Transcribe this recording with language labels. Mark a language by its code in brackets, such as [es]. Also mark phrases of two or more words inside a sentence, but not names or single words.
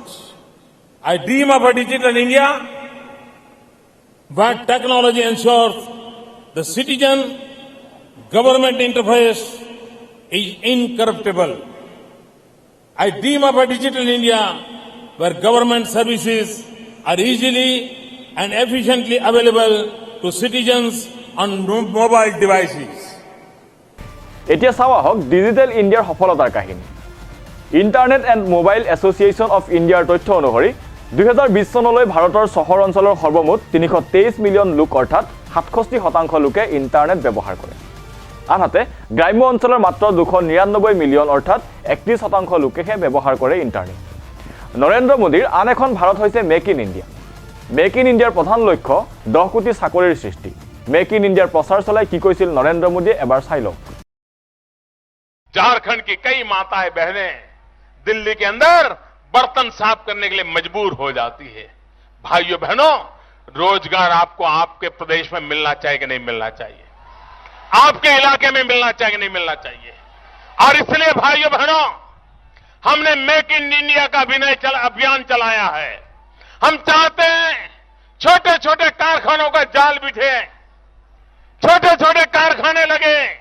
[en] I dream of a digital India where technology ensures the citizen-government interface is incorruptible. I dream of a digital India where government services are easily and efficiently available to citizens on mobile devices. [as] এতিয়া চাও আহক ডিজিটেল ইণ্ডিয়াৰ সফলতাৰ কাহিনী ইন্টাৰনেট এণ্ড মোবাইল এছ'চিয়েশ্যন অফ ইণ্ডিয়াৰ তথ্য অনুসৰি 2020 চনলৈ ভাৰতৰ চহৰ অঞ্চলৰ সৰ্বমুঠ 323 মিলিয়ন লোক অৰ্থাৎ 67% লোকে ইন্টাৰনেট ব্যৱহাৰ কৰে আনহাতে গ্ৰাম্য অঞ্চলৰ মাত্ৰ 299 মিলিয়ন অৰ্থাৎ 31% লোকেহে ব্যৱহাৰ কৰে ইন্টাৰনেট নৰেন্দ্ৰ মোদীৰ আন এখন ভাৰত হৈছে মেক ইন ইণ্ডিয়াৰ প্ৰধান লক্ষ্য 10 কোটি চাকৰিৰ সৃষ্টি মেক ইন ইণ্ডিয়াৰ প্ৰচাৰ চলাই কি কৈছিল নৰেন্দ্ৰ মোদীয়ে এবাৰ চাই লওক [hi] झारखंड की कई माताएं बहनें दिल्ली के अंदर बर्तन साफ करने के लिए मजबूर हो जाती है भाइयों बहनों रोजगार आपको आपके प्रदेश में मिलना चाहिए कि नहीं मिलना चाहिए आपके इलाके में मिलना चाहिए कि नहीं मिलना चाहिए और इसलिए भाइयों बहनों हमने मेक इन इंडिया का अभियान चलाया है हम चाहते हैं छोटे छोटे कारखानों का जाल बिछे छोटे छोटे कारखाने लगे